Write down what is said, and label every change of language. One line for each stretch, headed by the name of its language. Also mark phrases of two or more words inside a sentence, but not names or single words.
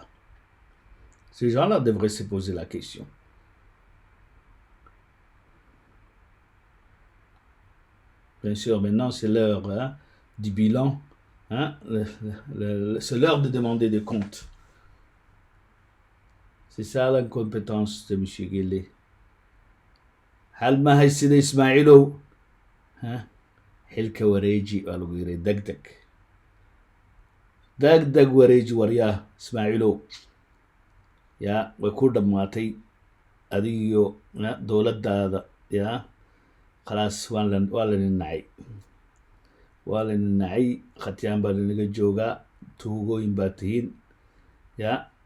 French: Ces gens-là devraient se poser la question. Bien sûr, maintenant, c'est l'heure du bilan. C'est l'heure de demander des comptes. C'est ça l'incompétence de M. Gelle.
Somali: Halma haysida Ismailow. Hilka wareeji waa lagu yiri degdeg. degdeg wareeji waryaa Ismailow. yaa way ku dhammaatay adigiyo dowladdaada yaa khalaas waa la nacay khatyaan baa lanaga joogaa tuugooyin baa tihiin yaa